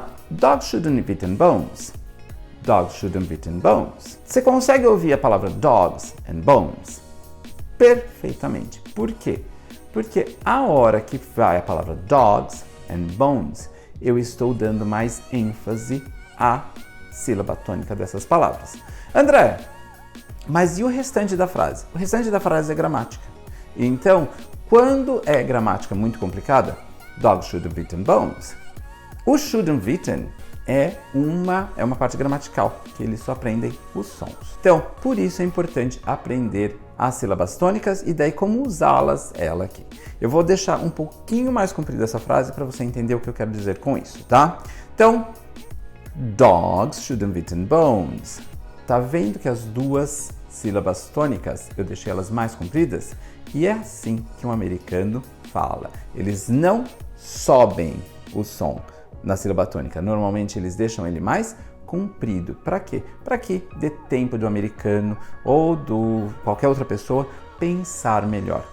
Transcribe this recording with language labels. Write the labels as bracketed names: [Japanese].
[English] Dogs shouldn't be eaten bones. Dogs shouldn't be eaten bones. [Portuguese] Você consegue ouvir a palavra [English] dogs and bones? [Portuguese] Perfeitamente. Por quê? Porque a hora que vai a palavra [English] dogs and bones, [Portuguese] eu estou dando mais ênfase à sílaba tônica dessas palavras. André, mas e o restante da frase? O restante da frase é gramática. Então, quando é gramática muito complicada, [English] dogs shouldn't be eaten bones. [Portuguese] O [English] shouldn't be eaten [Portuguese] é uma parte gramatical, que eles só aprendem os sons. Então, por isso é importante aprender as sílabas tônicas e daí como usá-las ela aqui. Eu vou deixar um pouquinho mais comprida essa frase para você entender o que eu quero dizer com isso, tá? Então, [English] dogs shouldn't be eaten bones. [Portuguese] Tá vendo que as duas sílabas tônicas, eu deixei elas mais compridas? E é assim que um americano fala. Eles não sobem o som na sílaba tônica. Normalmente eles deixam ele mais comprido. Para quê? Para que dê tempo do americano ou do qualquer outra pessoa pensar melhor.